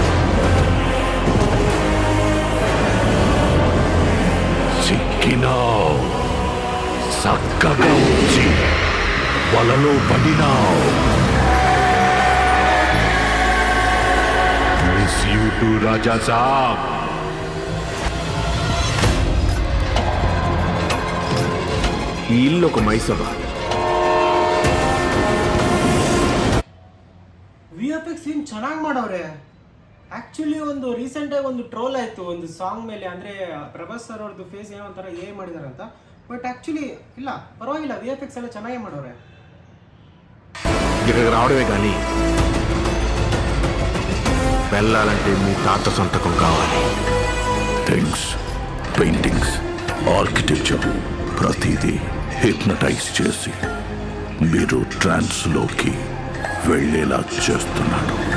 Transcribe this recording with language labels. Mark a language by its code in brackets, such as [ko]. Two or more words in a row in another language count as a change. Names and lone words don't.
[te] చిక్కినావు, చక్కగా వచ్చి వలలో పడినావు. [en] Miss you too రాజా సాబ్. ಈ ಇಲ್ಲೊಕ ಮೈಸಭ [kn] VFX ಸೀನ್ ಚೆನ್ನಾಗಿ ಮಾಡವ್ರೆ. ಆ್ಯಕ್ಚುಲಿ ಒಂದು ರೀಸೆಂಟಾಗಿ ಒಂದು ಟ್ರೋಲ್ ಆಯಿತು ಒಂದು ಸಾಂಗ್ ಮೇಲೆ, ಅಂದರೆ ಪ್ರಭಾಸ್ ಸರ್ ಅವ್ರದ್ದು ಫೇಸ್ ಏನೋ ಒಂಥರ ಮಾಡಿದ್ದಾರೆ ಅಂತ. [en] But actually [kn] ಇಲ್ಲ, ಪರವಾಗಿಲ್ಲ, VFX ಎಲ್ಲ ಚೆನ್ನಾಗೇ ಮಾಡವ್ರೆ. [te] ఇక్కడికి రావడమే కానీ వెళ్ళాలంటే మీ తాత సంతకం కావాలి. [en] Things, paintings, architecture [te] ప్రతిదీ హిప్నటైజ్ చేసి మీరు ట్రాన్స్లోకి వెళ్ళేలా చేస్తున్నాడు.